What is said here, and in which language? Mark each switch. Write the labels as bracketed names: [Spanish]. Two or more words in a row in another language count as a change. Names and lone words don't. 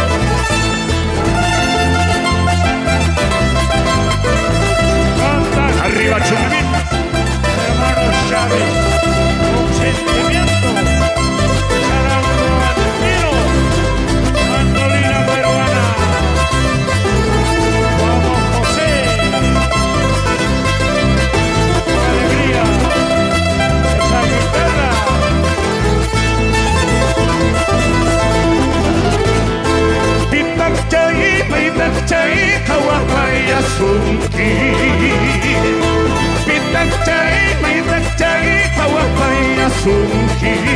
[Spanish] Arriba Chumbitas, hermano Chávez, con sentimiento, charango andino, mandolina peruana, vamos José, con alegría, esa guitarra. [Quechua] Pitak chay, kawapaya sunki. Pitak chay, kawapaya sunki.